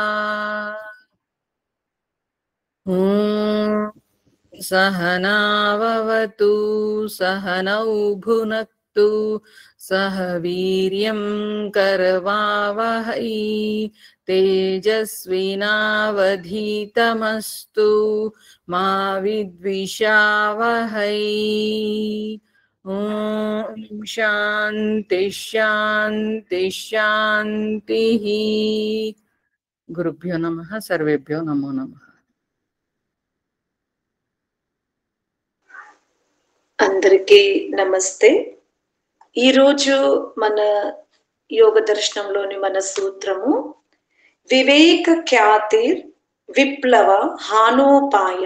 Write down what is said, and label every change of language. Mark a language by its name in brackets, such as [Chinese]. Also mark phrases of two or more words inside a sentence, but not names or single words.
[Sanskrit] सहनाववतु सहनौ भुनक्तु सह वीर्यं करवावहै तेजस्विनावधीतमस्तु मा विद्विषावहै। ॐ शान्ति शान्ति शान्तिः। गुरुभ्यो नमः। सर्वेभ्यो नमो नमः। [Telugu] అందరికీ నమస్తే. ఈరోజు మన యోగ దర్శనంలోని మన సూత్రము [Sanskrit] వివేక ఖ్యాతిర్ విప్లవ హానోపాయ.